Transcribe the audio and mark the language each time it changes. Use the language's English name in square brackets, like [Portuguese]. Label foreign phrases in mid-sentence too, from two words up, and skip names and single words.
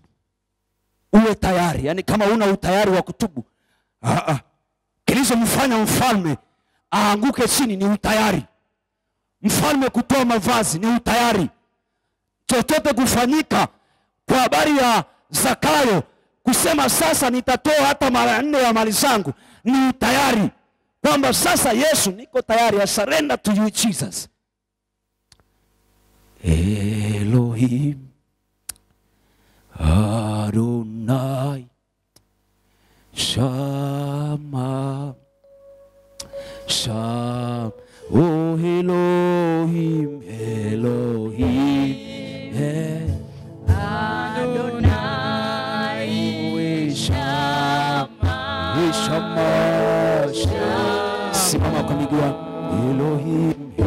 [Swahili] Uwe tayari, yani kama una utayari wa kutubu, kilichomfanya mfalme aanguke chini ni utayari. Mfalme kutoa mavazi ni utayari. Chochote kufanyika kwa habari ya Zakayo kusema sasa nitatoa hata mara 4 ya mali zangu ni utayari. Kwamba sasa Yesu niko tayari, [English] I surrender to you Jesus. [Hebrew] אלוהים אדוני שמה שם או אלוהים אלוהים אדוני שמה Shama. [Swahili] Simama kwa miguu. Elohim